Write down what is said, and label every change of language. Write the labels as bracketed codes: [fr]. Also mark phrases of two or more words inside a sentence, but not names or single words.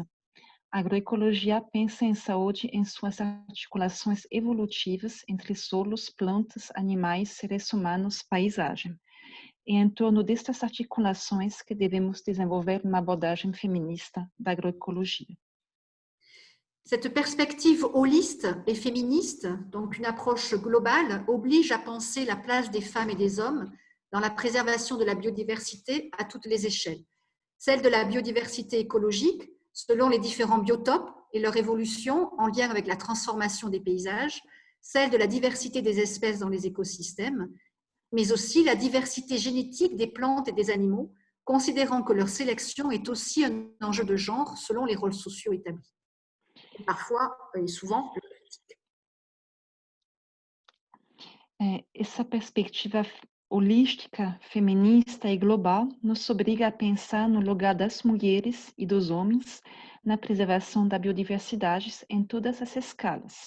[pt] A agroecologia pensa em saúde em suas articulações evolutivas entre solos, plantas, animais, seres humanos, paisagem. É em torno destas articulações que devemos desenvolver uma abordagem feminista da agroecologia. [fr] Cette perspective holiste et féministe, donc une approche globale, oblige à penser la place des femmes et des hommes dans la préservation de la biodiversité à toutes les échelles. Celle de la biodiversité écologique, selon les différents biotopes et leur évolution en lien avec la transformation des paysages, celle de la diversité des espèces dans les écosystèmes, mais aussi la diversité génétique des plantes et des animaux, considérant que leur sélection est aussi un enjeu de genre selon les rôles sociaux établis. Et parfois, et souvent, [pt] Essa perspectiva holística, feminista e global nos obriga a pensar no lugar das mulheres e dos homens na preservação da biodiversidade em todas as escalas.